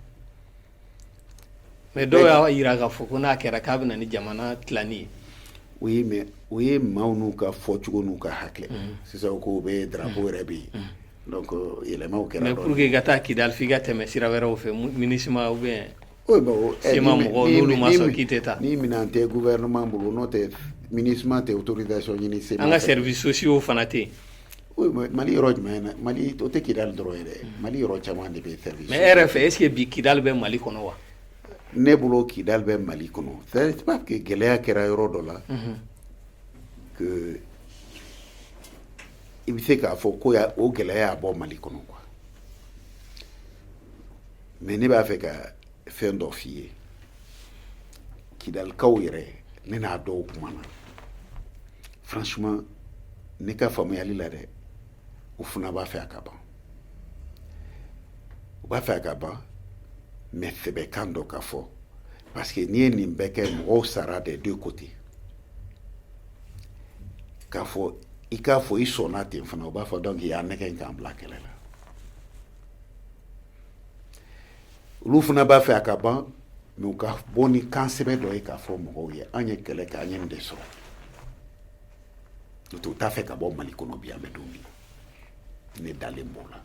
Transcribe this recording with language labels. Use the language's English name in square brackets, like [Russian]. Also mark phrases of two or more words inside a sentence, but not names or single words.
[Bambara] Mais dɔw y'a yira k'a fɔ ko n'a kɛra k'a bɛ na ni jamana tilani ye. [French] Oui mais [Bambara] o ye maaw n'u ka fɔcogo n'u ka hakɛ sisan ko u bɛ drapeau yɛrɛ bɛ yen donc yɛlɛmaw kɛra. [French] Mais pour que [Bambara] i ka taa Kidali f'i ka tɛmɛ sira wɛrɛw fɛ MINUSMA [French] ou bien. Oui bon [Bambara] sema mɔgɔw n'olu ma sɔn k'i tɛ taa. ni minɛn tɛ gouvernement bolo n'o tɛ MINUSMA tɛ autorisation ɲini sema. An ka [French] services sociaux [Bambara] fana tɛ yen. Oui Mali yɔrɔ jumɛn na Mali o tɛ Kidali dɔrɔn ye dɛ Mali yɔrɔ caman de bɛ service. Mais e yɛrɛ fɛ [French] est-ce que [Bambara] bi Kidali bɛ Mali kɔnɔ wa? Ne bolo Kidali bɛ Mali kɔnɔ [French] c'est pas que [Bambara] gɛlɛya kɛra yɔrɔ dɔ la que i bɛ se k'a fɔ ko o gɛlɛya y'a bɔ Mali kɔnɔ [French] quoi mais [Bambara] ne b'a fɛ ka fɛn dɔ f'i ye Kidalikaw yɛrɛ ne n'a dɔw kumana franchement ne ka faamuyali la dɛ u fana b'a fɛ a ka ban u b'a fɛ a ka ban mais sɛbɛkan dɔ ka fɔ [French] parce que [Bambara] n'i ye nin bɛɛ kɛ mɔgɔw sara [French] des deux côtés [Bambara] k'a fɔ i k'a fɔ i sɔnna ten fana u b'a fɔ donc i y'a nɛgɛ k'an bila kɛlɛ la olu fana b'a fɛ a ka ban mais u ka bɔ ni kan sɛbɛn dɔ ye k'a fɔ mɔgɔw ye an ye kɛlɛ kɛ an ye nin de sɔrɔ n'o tɛ u t'a fɛ ka bɔ Mali kɔnɔ bi an bɛ don min na ne dalen b'o la.